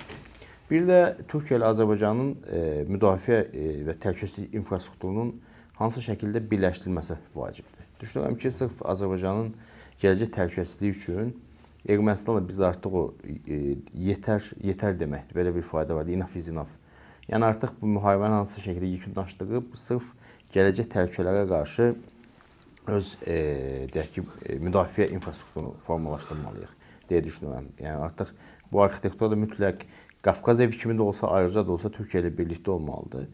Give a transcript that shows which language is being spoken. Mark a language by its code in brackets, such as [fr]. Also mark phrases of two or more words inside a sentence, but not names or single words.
[az] Bir də Türkiyə ilə Azərbaycanın müdafiə və təhlükəsizlik infrastrukturunun hansı şəkildə birləşdirilməsi vacibdir. Düşünürəm ki, sırf Azərbaycanın gələcək təhlükəsizliyi üçün Ermənistanla biz artıq o yetər deməkdir. Belə bir ifadə var, [en] enough is enough. [az] Yəni artıq bu müharibəni hansı şəkildə yekunlaşdırıb, sırf gələcək təhlükələrə qarşı öz deyək ki, müdafiə infrastrukturunu formalaşdırmalıyıq deyə düşünürəm. Yəni artıq bu arxitektura da mütləq Qafqaz evi kimi də olsa, ayrıca da olsa Türkiyə ilə birlikdə olmalıdır.